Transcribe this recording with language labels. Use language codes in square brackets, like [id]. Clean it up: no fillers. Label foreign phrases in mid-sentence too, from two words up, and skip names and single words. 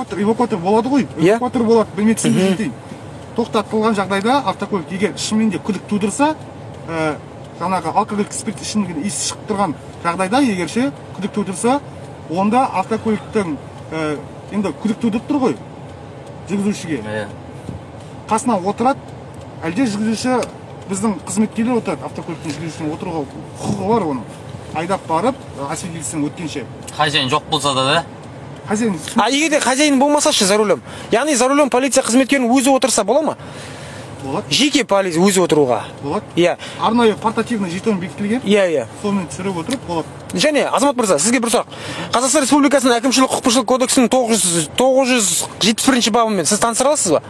[kk] Эвакуатор болады ғой, эвакуатор болады, білмексіз жетейін. Тоқтатылған жағдайда автокөлік егер шынымен күдік тудырса, жаңағы алкогольдік спирт ішімдіктен иісі шығып тұрған жағдайда егерше күдік тудырса, онда автокөліктің енді күдік тудырып тұр ғой жүргізушіге. Қасынан отырады, әлде жүргізуші біздің қызметкерлер отырады, автокөліктің жүргізушінің отыруға құқығы бар оның. Айдап барып, освидетельстводан өткенше. Хозяин жоқ болса да? Хозяин. Егер де хозяин болмасашы [ru] за рулем. [kk] Яғни [ru] за рулем [kk] полиция қызметкерінің өзі отырса бола ма? Болады. Жеке полиция өзі отыруға. Болады. Иә. Арнайы [ru] портативный жетон [kk] бекітілген. Иә. Сонымен түсіріп отырып болады. Және Азамат мырза, сізге бір сұрақ. Қазақстан Республикасының әкімшілік құқық бұзушылық кодексінің 971 бабымен сіз таныстыра аласыз ба?